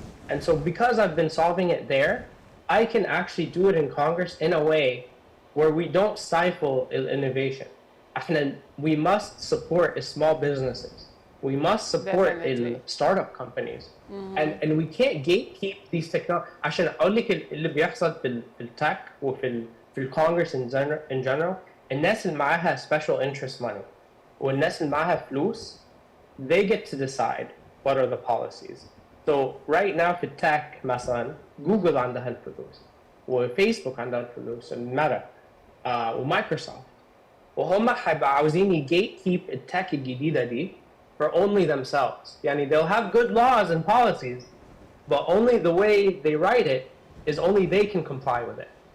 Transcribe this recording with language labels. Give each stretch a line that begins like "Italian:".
English: And so because I've been solving it there, I can actually do it in Congress in a way where we don't stifle innovation. we must support small businesses. We must support Definitely. startup companies. And we can't gatekeep these technologies.
Arabic: عشان اقول لك اللي بيحصل في التك وفي الكونجرس
English: in general
Arabic: الناس اللي معاها
English: special interest money
Arabic: والناس اللي معاها فلوس
English: they get to decide what are the policies. So right now
Arabic: في التك مثلا جوجل عندها الفلوس وفيسبوك عندها الفلوس وميرا ومايكروسوفت وهم هيبقوا عاوزين
English: gatekeep
Arabic: التك الجديدة دي
English: for only themselves.
Arabic: يعني
English: they'll have good laws and policies, but only the way they write it is only they can comply with it.